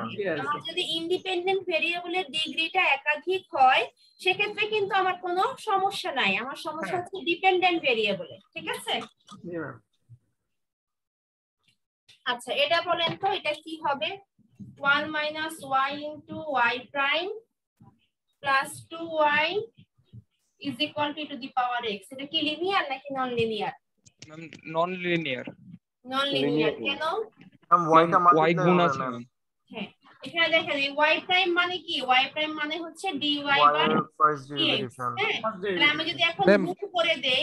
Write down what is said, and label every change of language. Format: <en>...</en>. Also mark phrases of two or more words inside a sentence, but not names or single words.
<bn>আমার যদি</bn> <en>independent variableের</en> <bn>ডিগ্রিটা একাধিক হয় সেক্ষেত্রে কিন্তু আমার কোনো সমস্যা নাই, আমার সমস্যা হচ্ছে</bn> <en>dependent variableে।</en> <bn>ঠিক আছে? আচ্ছা, এটা বলেন তো এটা কি হবে?</bn> <en>1 minus y into y prime plus 2y is equal to the power x.</en> <bn>এটা কি লিনিয়ার নাকি</bn> <en>non linear? ma'am non linear. non linear কেন?</en> <bn>ম্যাম y টা y গুণ মাল্টিপ্লাই আছে হবে ম্যাম। হ্যাঁ, এখানে দেখেন এই</bn> <en>y prime</en> <bn>মানে কি?</bn> <en>y prime</en> <bn>মানে হচ্ছে</bn> <en>dy by</en> <bn>y এর ফার্স্ট dx। ডেরিভেশন। হ্যাঁ, তাহলে আমি যদি এখন ম্যাম, গুণ করে দেই,</bn>